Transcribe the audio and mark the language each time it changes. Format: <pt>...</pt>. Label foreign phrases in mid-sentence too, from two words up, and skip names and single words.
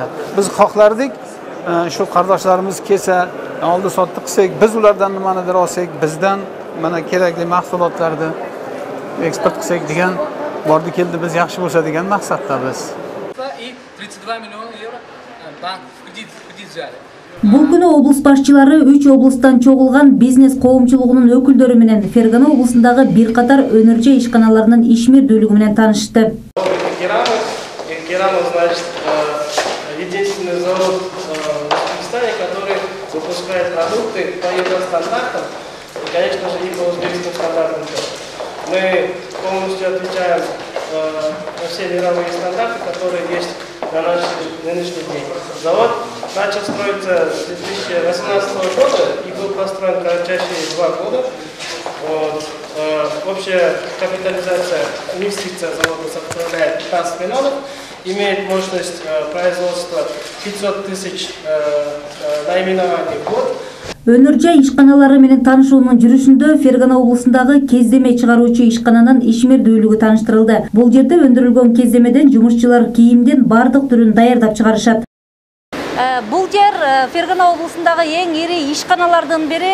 <uz>Biz xohlardik, shu qardoshlarimiz kelsa, oldi sotdi qilsak, biz ulardan nimanidir olsak, bizdan mana kerakli mahsulotlarni eksport qilsak degan, bordi keldi, biz yaxshi bo'lsa degan maqsadda biz. 32 milyon euro bank kredit взяли.</uz> <ky>Бул күнү облус башчылары 3 облустан чогулган бизнес коомчулугунун өкүлдөрү менен Фергана облусундагы бир катар өнөр ишканаларынын ишмердүүлүгү менен таанышты. Керамов,</ky> <ru>значит, единственный завод в Узбекистане, который выпускает продукты по евростандартам и, конечно же, и по узбекским стандартам. Мы полностью отвечаем на все мировые стандарты, которые есть на наш нынешний день. Завод начал строиться с 2018 года и был построен кратчайшие 2 года. Вот. Общая капитализация инвестиция завода составляет 15 миллионов, имеет мощность производства 500 тысяч наименований в год.</ru> <ky>Өнөр ишканалары менен таанышуунун жүрүшүндө Фергана облусундагы кездеме чыгаруучу ишкананын ишмердүүлүгү тааныштырылды. Бул жерде өндүрүлгөн кездемеден жумушчулар кийимдин бардык түрүн даярдап чыгарышат. Бул жер Фергана облусундагы эң ири ишканалардын бири.</ky>